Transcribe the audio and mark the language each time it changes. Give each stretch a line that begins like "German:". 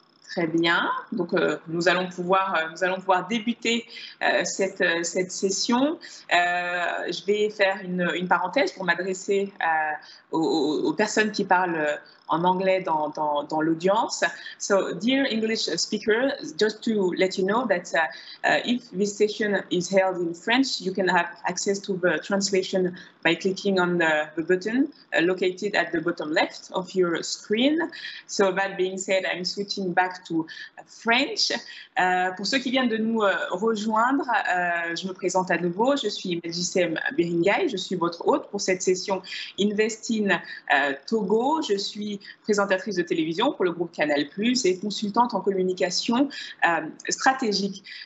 French: Très bien. Donc, nous allons pouvoir débuter cette session. Je vais faire une parenthèse pour m'adresser aux personnes qui parlent en anglais dans l'audience.
English: So, dear English speaker, just to let you know that if this session is held in French, you can have access to the translation by clicking on the button located at the bottom left of your screen. So, that being said, I'm switching back to French.
French: Pour ceux qui viennent de nous rejoindre, je me présente à nouveau. Je suis Medjissem Beringay. Je suis votre hôte pour cette session Invest in Togo. Je suis présentatrice de télévision pour le groupe Canal+, et consultante en communication stratégique.